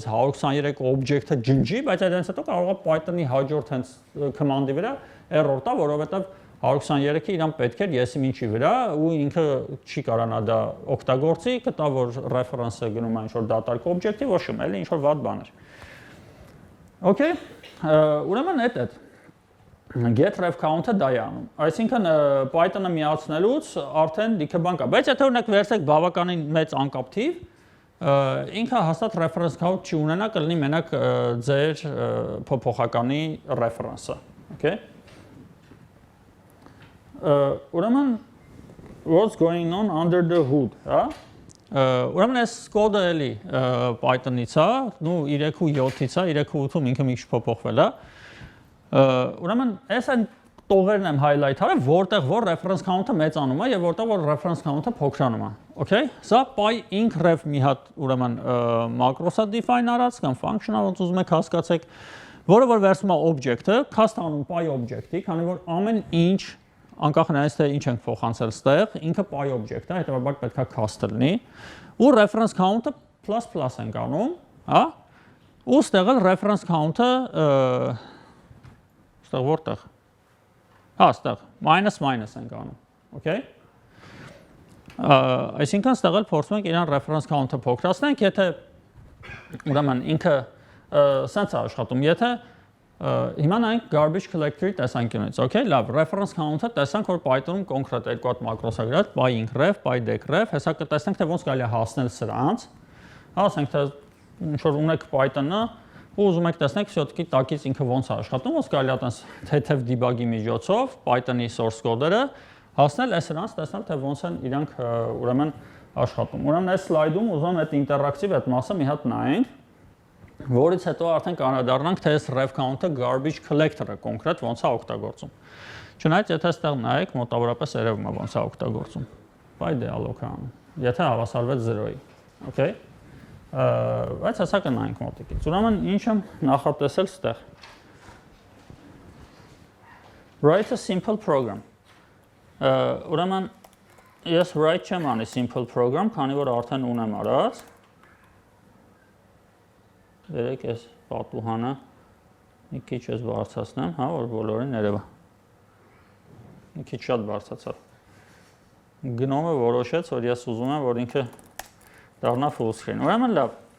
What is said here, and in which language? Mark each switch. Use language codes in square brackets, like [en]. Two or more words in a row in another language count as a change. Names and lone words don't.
[hy] 123 օբյեկտը ջնջի, բայց այդպես հետո կարող է Python-ի հաջորդ հենց command-ի վրա error տա, որովհետև 123-ը իրան պետք էր եսիմ ինչի վրա ու ինքը չի կարողանա դա օգտագործի, կտա որ reference-ը գնում է ինչ-որ դատարկ օբյեկտի, ոչ շում, էլի ինչ-որ վատ բան էր։ Okay, ուրեմն այդ [en] get ref count- [hy] ը դա է անում։ Այսինքն Python-ը միացնելուց արդեն լիքը բան կա, բայց եթե օրինակ վերցեք բավականին մեծ անկապ թիվ, ինքը հաստատ [en] reference count [hy] չի ունենա, կլինի մենակ ձեր փոփոխականի reference-ը, okay? [en] Ուրեմն what's going on under the hood, [hy] հա? Ուրեմն այս կոդը էլի Python-ից է, նու 3.7-ից է, 3.8-ում ինքը մի քիչ փոփոխվել է։ Ուրեմն այս այն տողերն եմ highlight արել, որտեղ որ [en] reference count- [hy] ը մեծանում է եւ որտեղ որ [en] reference count- [hy] ը փոքրանում է։ Okay? Սա py-inc-ref մի հատ ուրեմն macros-ը define արած կամ function-ը, ոնց ուզում եք հասկացեք, որը որ վերցնում է object-ը, cast անում [en] py object- [hy] ի, քանի որ ամեն ինչ անկախ նրանից թե ինչ ենք փոխանցել ստեղ, ինքը [en] py object [hy] է, հետեւաբար պետք է cast լինի, ու [en] reference count- [hy] ը ++ ենք անում, հա? Ու ստեղ էլ [en] reference count- [hy] ը ստեղ որտեղ։ Հա, ստեղ -- ենք անում, okay? Այսինքն ստեղ էլ փորձում ենք իրան [en] reference count- [hy] ը փոքրացնենք, եթե ուրեմն ինքը սենց է աշխատում, եթե հիմա նայենք [en] garbage collector- [hy] ի տեսանկյունից, okay, լավ, [en] reference count- [hy] ը տեսանք, որ Python-ում կոնկրետ երկու հատ մակրոս է գրած, py-incref, py-decref, հեսա կտեսնենք, թե ոնց կարելի է հասնել սրանց, ասենք, թե ինչ որ ունեք Python-ը, ու ուզում եք տեսնեք, всё-таки տակից ինքը ոնց է աշխատում, ոնց կարելի է տենց թեթև debug-ի միջոցով Python-ի [en] source code- [hy] ը հասնել սրանց, տեսնել, թե ոնց են իրանք ուրեմն աշխատում։ Ուրեմն այս slide-ում ուզում եմ այդ ինտերակտիվ այդ մասը մի հատ նայենք, որից հետո արդեն կանադառնանք, թե այս [en] ref count- [hy] ը [en] garbage collector- [hy] ը կոնկրետ ոնց է օգտագործում։ Չնայած եթե այստեղ նայեք, մոտավորապես երևում է ոնց է օգտագործում։ [en] By dialog- [hy] ը անում, եթե հավասարվեց 0-ի, okay։ Բայց հեսա կնայենք մոտիկից։ Ուրեմն ինչ եմ նախատեսել ստեղ։ [en] Write a simple program։ [hy] Ուրեմն ես write չեմ անի [en] simple program, [hy] քանի որ արդեն ունեմ արած։ Երեք ես պատուհանը մի քիչ ես բարձրացնեմ, հա, որ բոլորին երևա։ Մի քիչ շատ բարձրացավ։ Գնոմը որոշեց, որ ես ուզում եմ, որ ինքը դառնա [en] full screen։ [hy] Ուրեմն լավ։